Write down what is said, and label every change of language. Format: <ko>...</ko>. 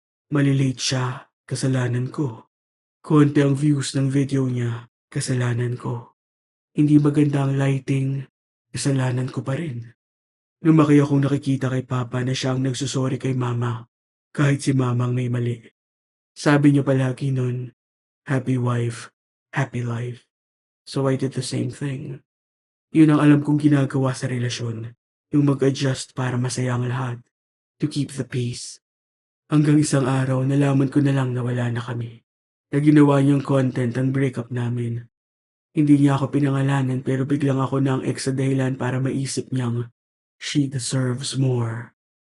<tl>Malilate siya, kasalanan ko. Konti ang views ng video niya, kasalanan ko. Hindi maganda ang lighting, kasalanan ko pa rin. Lumaki akong nakikita kay Papa na siya ang nagsusori kay Mama, kahit si Mama ang may mali. Sabi niya palagi nun,</tl> <en>happy wife, happy life. So I did the same thing.</en> <tl>Yun ang alam kong ginagawa sa relasyon, yung mag-adjust para masaya ang lahat,</tl> <en>to keep the peace.</en> <tl>Hanggang isang araw, nalaman ko na lang na wala na kami. Na ginawa niyang content ang breakup namin. Hindi niya ako pinangalanan pero biglang ako na ang ex sa dahilan para maisip niyang</tl> <en>she deserves more.</en>